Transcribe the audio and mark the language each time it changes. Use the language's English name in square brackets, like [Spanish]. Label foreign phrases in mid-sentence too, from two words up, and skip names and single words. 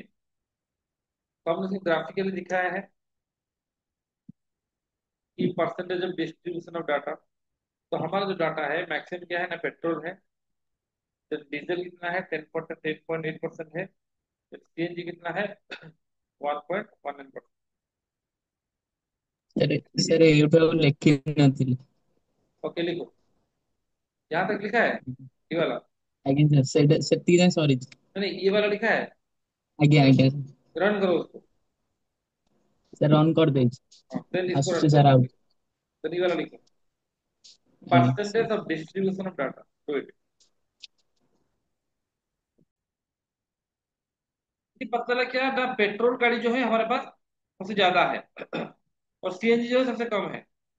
[Hindi] तो हमने इसे ग्राफिकली दिखाया है कि [English] percentage of distribution of data. [Hindi] तो हमारा जो डाटा है मैक्सिमम क्या है ना, पेट्रोल है। तो डीजल कितना है, 10.8% है। सीएनजी कितना है, 1.19%। [Odia] सर सर ଏଇଟା ଲେଖି ନଥିଲି। [Hindi] ओके, लिखो। यहाँ तक लिखा है, ये वाला। [Odia] ଆଜ୍ଞା ସାର୍ ସେଇଟା ସେତିକି ଯାଏଁ ସରିଛି। [Hindi] नहीं, ये वाला लिखा है। [Odia] ଆଜ୍ଞା ଆଜ୍ଞା [Hindi] रन करो उसको। [Odia] ସାର୍ ରନ୍ କରିଦେଇଛି। [Hindi] हाँ, देन इसको रन [Odia] ଆସୁଛି [Hindi] करो। [Odia] ସାର୍ ଆଉ। [Hindi] तो ये वाला लिखो, [Odia] ଆଜ୍ଞା [English] percentage of distribution of data, do it. [Hindi] पता चला क्या ना, पेट्रोल गाड़ी जो है हमारे पास सबसे ज्यादा है और सीएनजी जो है सबसे कम है।